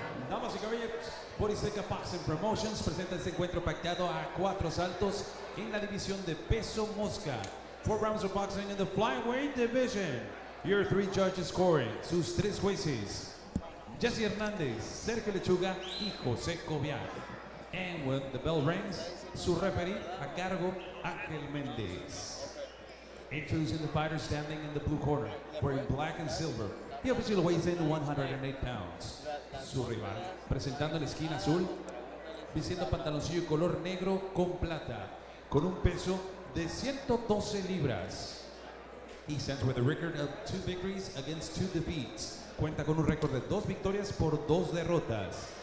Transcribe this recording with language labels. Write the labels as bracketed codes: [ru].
[es] Damas y caballeros, Boriseca Boxing Promotions presenta este encuentro pactado a 4 asaltos en la división de peso mosca. [en] 4 rounds of boxing in the flyweight division. Your 3 judges scoring, [es] sus 3 jueces, [en] Jesse Hernández, Sergio Lechuga y José Cobian. And when the bell rings, [es] su referee a cargo, [en] Ángel Méndez. Introducing the fighter standing in the blue corner, wearing black and silver. He officially weighs in 108 pounds. [es] Su rival, presentando la esquina azul, vistiendo pantaloncillo color negro con plata, con un peso de 112 libras. [en] He stands with a record of 2 victories against 2 defeats. [es] Cuenta con un récord de 2 victorias por 2 derrotas.